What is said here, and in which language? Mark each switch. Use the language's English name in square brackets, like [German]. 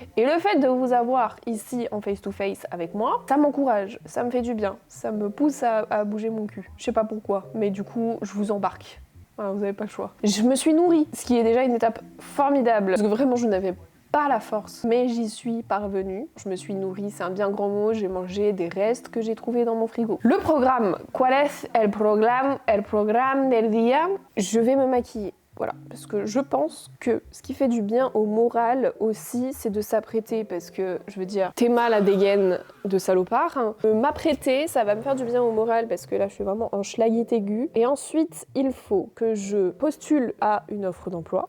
[French] Et le fait de vous avoir ici en [English] face to face [French] avec moi, ça m'encourage, ça me fait du bien, ça me pousse à bouger mon cul. Je sais pas pourquoi, mais du coup, je vous embarque. Voilà, vous avez pas le choix. Je me suis nourrie, ce qui est déjà une étape formidable. Parce que vraiment, je n'avais pas la force, mais j'y suis parvenue. Je me suis nourrie, c'est un bien grand mot, j'ai mangé des restes que j'ai trouvés dans mon frigo. Le programme, [Spanish] ¿cuál es el programme del día? [French] Je vais me maquiller. Voilà, parce que je pense que ce qui fait du bien au moral aussi, c'est de s'apprêter, parce que, je veux dire, t'es mal à dégaine de salopard, hein. M'apprêter, ça va me faire du bien au moral, parce que là, je suis vraiment en schlaguette aiguë. Et ensuite, il faut que je postule à une offre d'emploi.